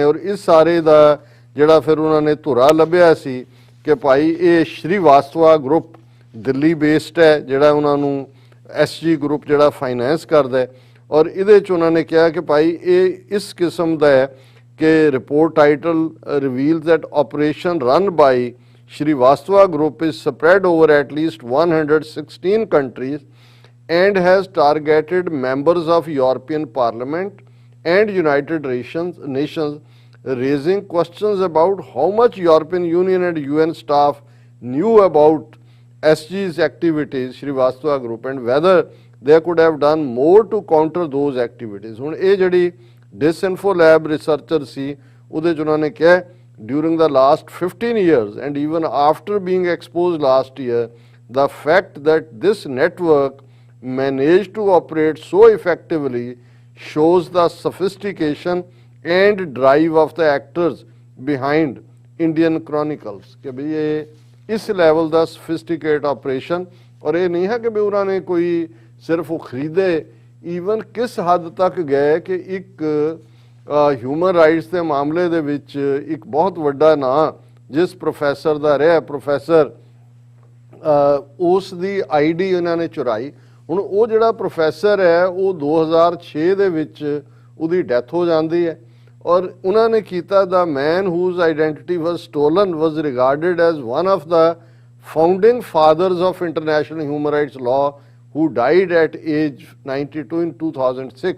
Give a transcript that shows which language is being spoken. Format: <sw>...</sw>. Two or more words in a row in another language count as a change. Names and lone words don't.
<pa>ਔਰ ਇਸ ਸਾਰੇ ਦਾ ਜਿਹੜਾ ਫਿਰ ਉਹਨਾਂ ਨੇ ਧੁਰਾ ਲੱਭਿਆ ਸੀ ਕਿ ਭਾਈ ਇਹ ਸ਼੍ਰੀਵਾਸਤਵਾ ਗਰੁੱਪ ਦਿੱਲੀ ਬੇਸਡ ਹੈ, ਜਿਹੜਾ ਉਹਨਾਂ ਨੂੰ SG ਗਰੁੱਪ ਜਿਹੜਾ ਫਾਈਨੈਂਸ ਕਰਦਾ ਹੈ। ਔਰ ਇਹਦੇ 'ਚ ਉਹਨਾਂ ਨੇ ਕਿਹਾ ਕਿ ਭਾਈ ਇਹ ਇਸ ਕਿਸਮ ਦਾ ਹੈ ਕਿ</pa> <en>report title reveals that operation run by Srivastava Group is spread over at least 116 countries and has targeted members of European Parliament and United Nations, raising questions about how much European Union and UN staff knew about SG's activities, Srivastava Group, and whether they could have done more to counter those activities.</en> <pa>ਹੁਣ ਇਹ ਜਿਹੜੀ Disinfo Lab researcher ਸੀ, ਉਹਦੇ 'ਚ ਉਹਨਾਂ ਨੇ ਕਿਹਾ</pa> <en>during the last 15 years and even after being exposed last year, the fact that this network managed to operate so effectively shows the sophistication and drive of the actors behind Indian Chronicles।</en> <hi>कि भाई ये इस लेवल का</hi> <en>sophisticated operation,</en> <hi>और ये नहीं है कि भाई उन्होंने कोई सिर्फ वो खरीदे, ईवन किस हद तक गए कि एक</hi> <en>human rights</en> <pa>ਦੇ ਮਾਮਲੇ ਦੇ ਵਿੱਚ ਇੱਕ ਬਹੁਤ ਵੱਡਾ ਨਾਂ ਜਿਸ ਪ੍ਰੋਫੈਸਰ ਦਾ ਰਿਹਾ, ਪ੍ਰੋਫੈਸਰ ਉਸ ਦੀ ID ਉਹਨਾਂ ਨੇ ਚੁਰਾਈ। ਹੁਣ ਉਹ ਜਿਹੜਾ ਪ੍ਰੋਫੈਸਰ ਹੈ ਉਹ 2006 ਦੇ ਵਿੱਚ ਉਹਦੀ ਡੈਥ ਹੋ ਜਾਂਦੀ ਹੈ, ਔਰ ਉਹਨਾਂ ਨੇ ਕੀਤਾ</pa> <en>the man whose identity was stolen was regarded as one of the founding fathers of international human rights law who died at age 92 in 2006.</en>